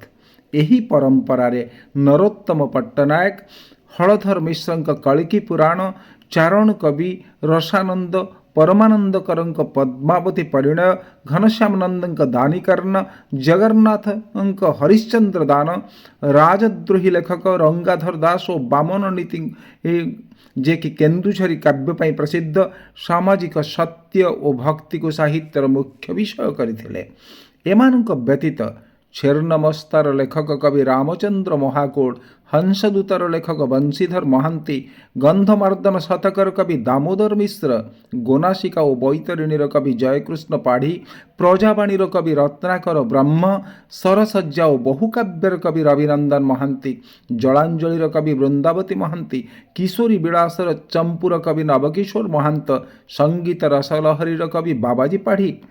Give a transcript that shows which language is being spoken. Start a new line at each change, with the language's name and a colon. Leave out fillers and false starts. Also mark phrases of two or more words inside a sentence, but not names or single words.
Odia: ଏହି ପରମ୍ପରାରେ ନରୋତ୍ତମ ପଟ୍ଟନାୟକ, ହଳଧର ମିଶ୍ରଙ୍କ କଳ୍କୀ ପୁରାଣ, ଚାରଣ କବି ରସାନନ୍ଦ, ପରମାନନ୍ଦକରଙ୍କ ପଦ୍ମାବତୀ ପରିଣୟ, ଘନଶ୍ୟାମ ନନ୍ଦଙ୍କ ଦାନିକର୍ଣ୍ଣ, ଜଗନ୍ନାଥଙ୍କ ହରିଶ୍ଚନ୍ଦ୍ର ଦାନ, ରାଜଦ୍ରୋହୀ ଲେଖକ ରଙ୍ଗାଧର ଦାସ ଓ ବାମନ ନୀତି ଯିଏକି କେନ୍ଦୁଝରୀ କାବ୍ୟ ପାଇଁ ପ୍ରସିଦ୍ଧ, ସାମାଜିକ ସତ୍ୟ ଓ ଭକ୍ତିକୁ ସାହିତ୍ୟର ମୁଖ୍ୟ ବିଷୟ କରିଥିଲେ। ଏମାନଙ୍କ ବ୍ୟତୀତ ଛେର୍ଣ୍ଣମସ୍ତାର ଲେଖକ କବି ରାମଚନ୍ଦ୍ର ମହାକୁଡ଼, ହଂସଦୂତର ଲେଖକ ବଂଶୀଧର ମହାନ୍ତି, ଗନ୍ଧମାର୍ଦନ ଶତକର କବି ଦାମୋଦର ମିଶ୍ର, ଗୋନାଶିକା ଓ ବୈତରଣୀର କବି ଜୟକୃଷ୍ଣ ପାଢ଼ୀ, ପ୍ରଜାବାଣୀର କବି ରତ୍ନାକର ବ୍ରହ୍ମ, ସରସଜ୍ଜା ଓ ବହୁକାବ୍ୟର କବି ରବିନନ୍ଦନ ମହାନ୍ତି, ଜଳାଞ୍ଜଳିର କବି ବୃନ୍ଦାବତୀ ମହାନ୍ତି, କିଶୋରୀ ବିଳାସର ଚମ୍ପୁର କବି ନବକିଶୋର ମହାନ୍ତ, ସଙ୍ଗୀତ ରସଲହରୀର କବି ବାବାଜୀ ପାଢ଼ୀ,